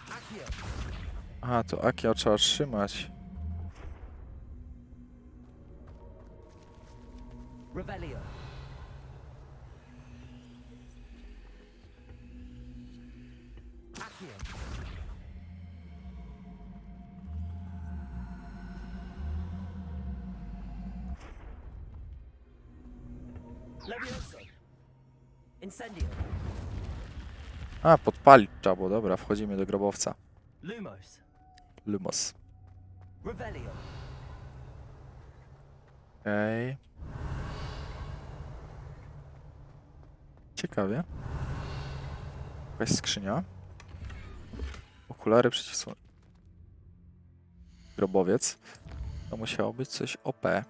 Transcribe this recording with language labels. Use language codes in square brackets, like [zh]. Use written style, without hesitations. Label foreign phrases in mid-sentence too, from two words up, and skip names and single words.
[pl] Aha, to Akio trzeba trzymać. Revelio. Accio. Levioso. Incendio. A, podpalić trzeba było, dobra, wchodzimy do grobowca. Lumos. Lumos. Revelio. Okej. Ciekawie. Jakaś skrzynia. Okulary przeciwsłoneczne. Grobowiec. To musiało być coś OP.